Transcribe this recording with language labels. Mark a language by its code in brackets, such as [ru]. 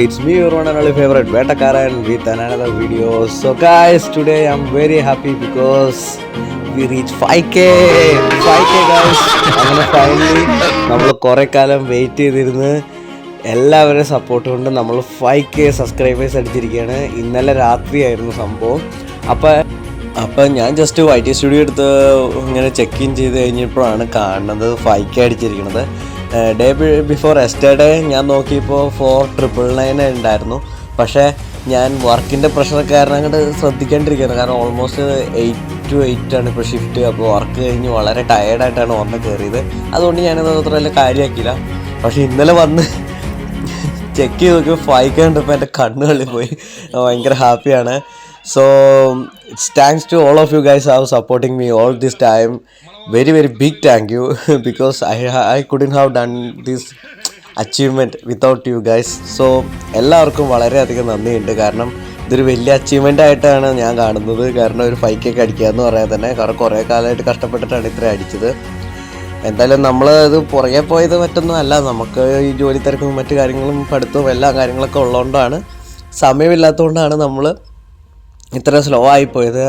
[en] It's me, your one and only favorite Vetakaran with another video. So guys, today I'm very happy because we reached 5k guys. [ml] അങ്ങനെ finally നമ്മൾ കുറേ കാലം wait ചെയ്തിരുന്ന് എല്ലാവരുടെയും support കൊണ്ട് നമ്മൾ 5k subscribers അടിച്ചിരിക്കുകയാണ്. ഇന്നലെ രാത്രിയായിരുന്നു സംഭവം. അപ്പം ഞാൻ ജസ്റ്റ് YT സ്റ്റുഡിയോ എടുത്ത് ഇങ്ങനെ ചെക്ക് ഇൻ ചെയ്ത് കഴിഞ്ഞപ്പോഴാണ് കാണുന്നത് 5k അടിച്ചിരിക്കുന്നത്. [en] day before yesterday [ml] ഞാൻ നോക്കിയപ്പോൾ 4999 ഉണ്ടായിരുന്നു. പക്ഷേ ഞാൻ വർക്കിൻ്റെ പ്രഷറൊക്കെ കാരണം അങ്ങോട്ട് ശ്രദ്ധിക്കേണ്ടിരിക്കുകയാണ്. കാരണം ഓൾമോസ്റ്റ് 8 to 8 ആണ് ഇപ്പോൾ ഷിഫ്റ്റ്. അപ്പോൾ വർക്ക് കഴിഞ്ഞ് വളരെ ടയേർഡായിട്ടാണ് ഓർമ്മ കയറിയത്. അതുകൊണ്ട് ഞാനത് അത്ര വലിയ കാര്യമാക്കിയില്ല. പക്ഷേ ഇന്നലെ വന്ന് ചെക്ക് ചെയ്ത് നോക്കിയപ്പോൾ 5k കണ്ടപ്പോൾ എൻ്റെ കണ്ണുകളിൽ പോയി. ഭയങ്കര ഹാപ്പിയാണ്. [en] So it's thanks to all of you guys who are supporting me all this time. Very big thank you because I couldn't have done this achievement without you guys. [ml] So എല്ലാവർക്കും വളരെയധികം നന്ദിയുണ്ട്. കാരണം ഇതൊരു വലിയ അച്ചീവ്മെൻ്റ് ആയിട്ടാണ് ഞാൻ കാണുന്നത്. കാരണം ഒരു 5k ഒക്കെ അടിക്കുക എന്ന് പറയാൻ തന്നെ കാരണം കുറേ കാലമായിട്ട് കഷ്ടപ്പെട്ടിട്ടാണ് ഇത്ര അടിച്ചത്. എന്തായാലും നമ്മൾ ഇത് പുറകെ പോയത് മറ്റൊന്നും അല്ല. നമുക്ക് ഈ ജോലി തിരക്കും മറ്റു കാര്യങ്ങളും പഠിത്തവും എല്ലാ കാര്യങ്ങളൊക്കെ ഉള്ളതുകൊണ്ടാണ്, സമയമില്ലാത്തതുകൊണ്ടാണ് നമ്മൾ ഇത്ര സ്ലോ ആയിപ്പോയത്.